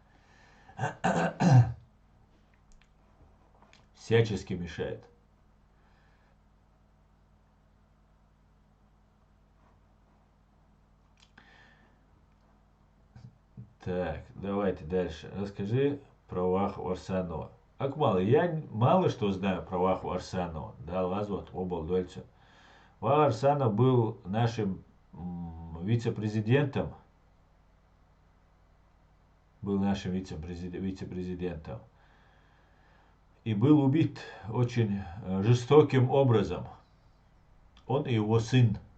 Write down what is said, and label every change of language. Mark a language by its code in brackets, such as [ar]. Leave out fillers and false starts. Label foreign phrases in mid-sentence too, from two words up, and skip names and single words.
[ru] Всячески мешают. Так, давайте дальше. Расскажи про Ваху Арсанова. Акмал, я мало что знаю про Ваху Арсанова. Да, лазват обалдольца. Вах Арсанов был нашим вице-президентом. Был нашим вице-президентом. И был убит очень жестоким образом. Он и его сын.